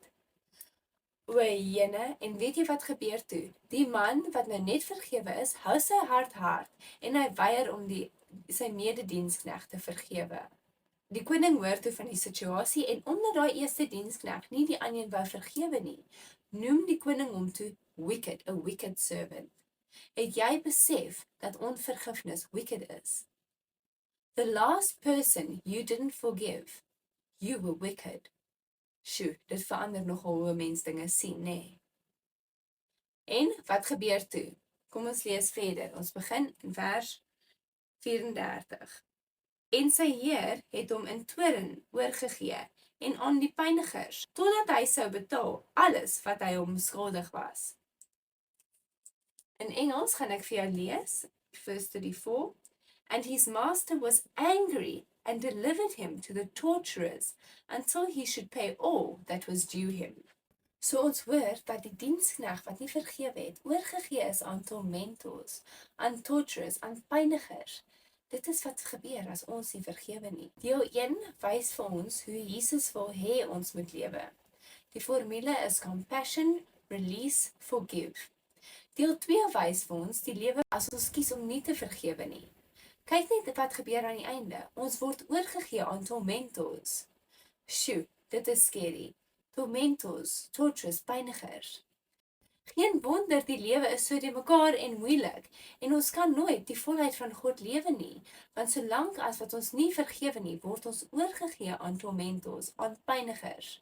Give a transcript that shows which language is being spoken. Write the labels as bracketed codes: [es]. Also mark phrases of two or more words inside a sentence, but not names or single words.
[af] O jene, en weet jy wat gebeur toe? Die man wat nou net vergewe is, hou sy hart hard, en hy weier om sy medediensknegt te vergewe. Die koning hoor toe van die situasie, en omdat daai eerste diensknegt nie die ander wou vergewe nie, noem die koning hom toe wicked, [en] a wicked servant. [af] Het jy besef dat onvergifnis wicked is? [en] The last person you didn't forgive, you were wicked. [af] Sjoe, dit verander nogal hoe mens dinge sien, nê? En wat gebeur toe? Kom ons lees verder. Ons begin in vers 34. En sy heer het hom in toorn oorgegee en aan die pynigers, totdat hy sou betaal alles wat hy hom skuldig was. In Engels gaan ek vir jou lees, [en] verse 34. And his master was angry and delivered him to the torturers until he should pay all that was due him. [af] So ons hoor dat die diensknegt wat nie vergewe het, oorgegee is aan tormentors, aan torturers, aan pynigers. Dit is wat gebeur as ons nie vergewe nie. Deel 1 wys vir ons hoe Jesus wil hê ons moet lewe. Die formule is [en] compassion, release, forgive. [af] Deel 2 wys vir ons die lewe as ons kies om nie te vergewe nie. Kyk net wat gebeur aan die einde. Ons word oorgegee aan tormentors. Sjoe, dit is scary. Tormentors, torturers, pynigers. Geen wonder die lewe is so de mekaar en moeilik, en ons kan nooit die volheid van God lewe nie, want solank as wat ons nie vergewe nie, word ons oorgegee aan tormentors, aan pynigers.